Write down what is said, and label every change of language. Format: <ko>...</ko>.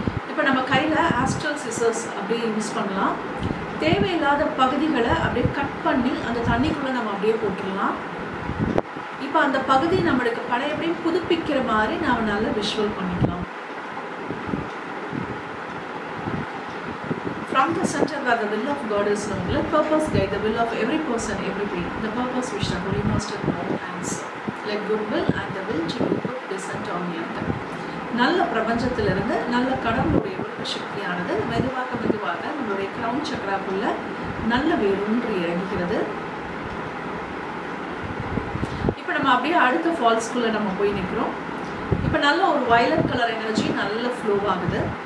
<ta>இப்போ நம்ம கையில் ஆஸ்ட்ரல் சிசர்ஸ் அப்படியே யூஸ் பண்ணலாம். தேவையில்லாத பகுதிகளை அப்படியே கட் பண்ணி அந்த தண்ணிக்குள்ளே நம்ம அப்படியே போட்டுடலாம். இப்போ அந்த பகுதி நம்மளுக்கு பழையபடியும் புதுப்பிக்கிற மாதிரி நாம் நல்லா விஷுவல் பண்ணிக்கலாம்.</ta> <en>From the center where the will of God is known, let purpose guide the will of every person, every being. The purpose which the Holy Master know and serve. Let good will and the will to do good descend on earth.</en> <ta>நல்ல பிரபஞ்சத்திலிருந்து நல்ல கடவுளுடைய உலக சக்தியானது மெதுவாக நம்மளுடைய crown சக்கராக்குள்ள நல்ல வேரூன்றி இறங்குகிறது. இப்போ நம்ம அப்படியே அடுத்த ஃபால்ஸ்குள்ளே நம்ம போய் நிற்கிறோம். இப்போ நல்ல ஒரு வயலட் கலர் எனர்ஜி நல்ல ஃப்ளோ ஆகுது.</ta>